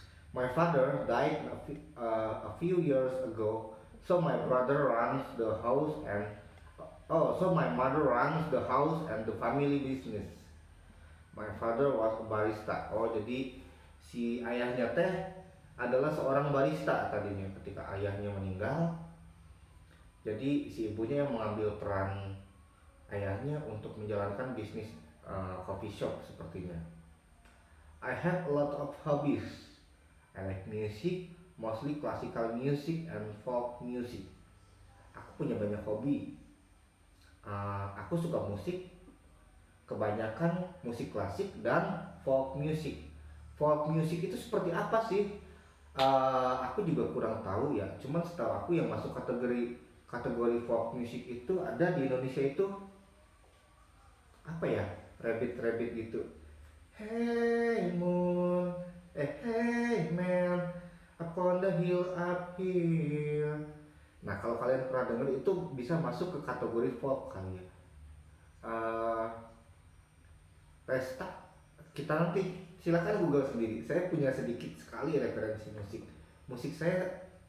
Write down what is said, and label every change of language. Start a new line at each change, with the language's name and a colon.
English: My father died a few years ago, so my brother runs the house and so my mother runs the house and the family business. My father was a barista.
Indonesian: Jadi si ayahnya teh adalah seorang barista tadinya ketika ayahnya meninggal. Jadi si ibunya yang mengambil peran ayahnya untuk menjalankan bisnis coffee shop sepertinya.
English: I have a lot of hobbies. I like music, mostly classical music and folk music.
Indonesian: Aku punya banyak hobi. Aku suka musik, kebanyakan musik klasik dan folk music. Folk music itu seperti apa sih? Aku juga kurang tahu ya. Cuman setahu aku yang masuk kategori folk music itu ada di Indonesia itu apa ya? Rabbit gitu.
English: Hey moon, hey man, upon the hill up here.
Indonesian: Nah kalau kalian pernah dengar itu bisa masuk ke kategori folk kali ya. Pesta, kita nanti silakan Google sendiri. Saya punya sedikit sekali referensi musik saya.